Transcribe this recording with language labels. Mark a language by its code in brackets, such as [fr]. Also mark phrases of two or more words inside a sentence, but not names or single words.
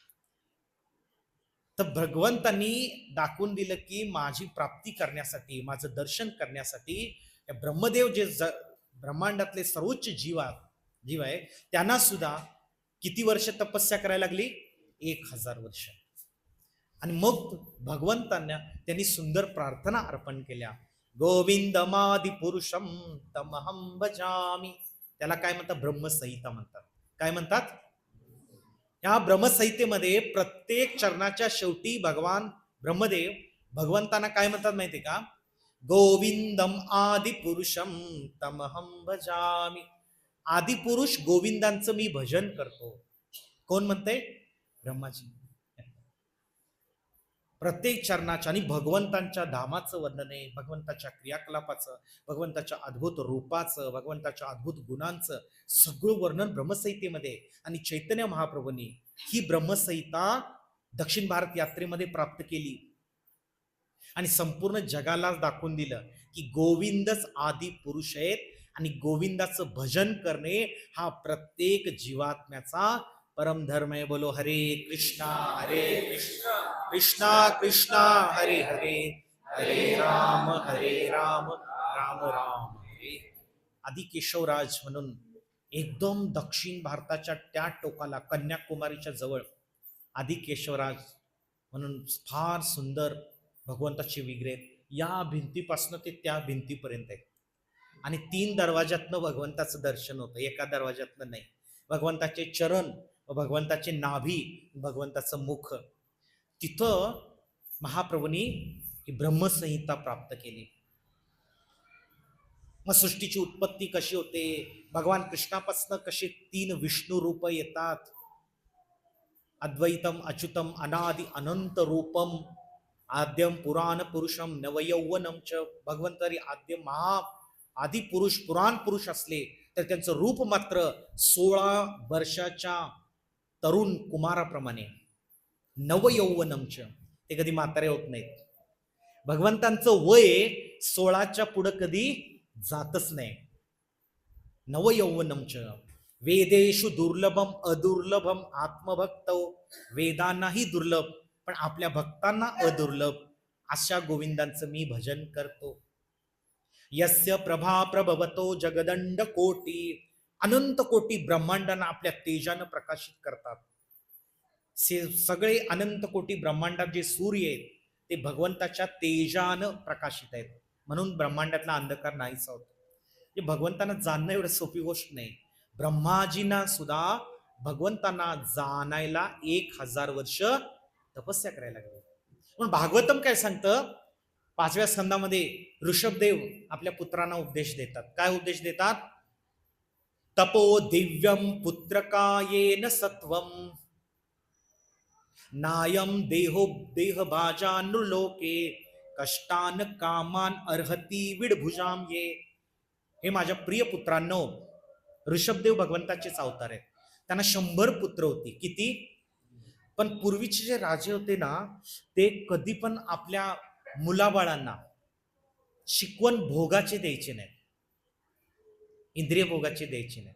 [mr] तर भगवंतांनी दाखवून दिलं की माझी प्राप्ती करण्यासाठी, माझं दर्शन करण्यासाठी ब्रह्मदेव जे ब्रह्मांडातले सर्वोच्च जीव आहे त्यांना सुद्धा किती वर्ष तपस्या करायला लागली? 1000 वर्ष. आणि मग भगवंतांना त्यांनी सुंदर प्रार्थना अर्पण केल्या. [sa] गोविंदमादि पुरुषम तमहं भजामी. [mr] त्याला काय म्हणतात? ब्रह्मसंहिता म्हणतात. काय म्हणतात? या ब्रह्मसंहितेमध्ये प्रत्येक चरणाच्या शेवटी भगवान ब्रह्मदेव भगवंतांना काय म्हणतात माहिती का? [sa] गोविंदम आदि पुरुषम तमहं भजामी. [mr] आदिपुरुष गोविंदांचं मी भजन करतो. कोण म्हणते? ब्रह्माजी. प्रत्येक चरणाच्या आणि भगवंतांच्या धामाचं वर्णन आहे, भगवंताच्या क्रियाकलापाचं, भगवंताच्या अद्भुत रूपाचं, भगवंताच्या अद्भुत गुणांचं सगळं वर्णन ब्रह्मसंहितेमध्ये. आणि चैतन्य महाप्रभूंनी ही ब्रह्मसंहिता दक्षिण भारत यात्रेमध्ये प्राप्त केली आणि संपूर्ण जगाला दाखवून दिलं की गोविंदच आदी पुरुष आहेत आणि गोविंदाचं भजन करणे हा प्रत्येक जीवात्म्याचा परम धर्म आहे. [sa] बोलो हरे कृष्णा कृष्णा कृष्णा हरे हरे, हरे राम राम राम हरे. [mr] आदि केशवराज म्हणून एकदम दक्षिण भारताच्या त्या टोकाला कन्याकुमारीच्या जवळ आदि केशवराज म्हणून फार सुंदर भगवंताचे विग्रह या भिंतीपासून ते त्या भिंतीपर्यंत आहे. आणि 3 दरवाजातनं भगवंताचं दर्शन होतं, एका दरवाजातनं नाही. भगवंताचे चरण, भगवंताचे नाभी, भगवंताचं मुख, तिथं महाप्रभूंनी ही ब्रह्मसंहिता प्राप्त केली. मग सृष्टीची उत्पत्ती कशी होते, भगवान कृष्णापासून कसे 3 विष्णू रूप येतात, [sa] अद्वैतम अच्युतम अनादि अनंत रूपम आद्यम पुराण पुरुषम नवयौवनम च. [mr] भगवंतरी आद्य आदि पुरुष पुराण पुरुष असले तर त्यांचं रूप मात्र 16 वर्षाच्या तरुण कुमाराप्रमाणे. नवयौवनमच, ते कधी म्हातारे होत नाहीत. भगवंतांचं वय 16च्या पुढं कधी जातच नाही. नवयौवनमच. [sa] वेदेषु दुर्लभम अदुर्लभम आत्मभक्त. [mr] वेदांनाही दुर्लभ पण आपल्या भक्तांना अदुर्लभ अशा गोविंदांचं मी भजन करतो. [sa] यस्य प्रभा प्रभवतो जगदंड कोटी. [mr] अनंत कोटी ब्रह्मांडांना आपल्या तेजानं प्रकाशित करतात. सगळे अनंत कोटी ब्रह्मांडात जे सूर्य आहेत ते भगवंताच्या तेजानं प्रकाशित आहेत, म्हणून ब्रह्मांडातला अंधकार नाहीसा होतो. हे भगवंतांना जाणणं एवढं सोपी गोष्ट नाही. ब्रह्माजींना सुद्धा भगवंतांना जाणायला 1000 वर्ष तपस्या करायला लागली. पण भागवतम काय सांगतं? 5व्या स्कंदामध्ये ऋषभदेव आपल्या पुत्रांना उपदेश देतात. काय उपदेश देतात? [sa] तपो दिव्यम पुत्रकायेन सत्वम नायम देहो देहभाजा नृलोके कष्टान कामान अर्हती विडभुजाम ये. [mr] हे माझ्या प्रिय पुत्रांनो, ऋषभदेव भगवंताचेच अवतार आहेत. त्यांना 100 पुत्र होती. किती? पण पूर्वीचे जे राजे होते ना, ते कधी पण आपल्या मुलाबाळांना शिकवण भोगाचे द्यायचे नाही, इंद्रिय भोगाचे द्यायचे नाही.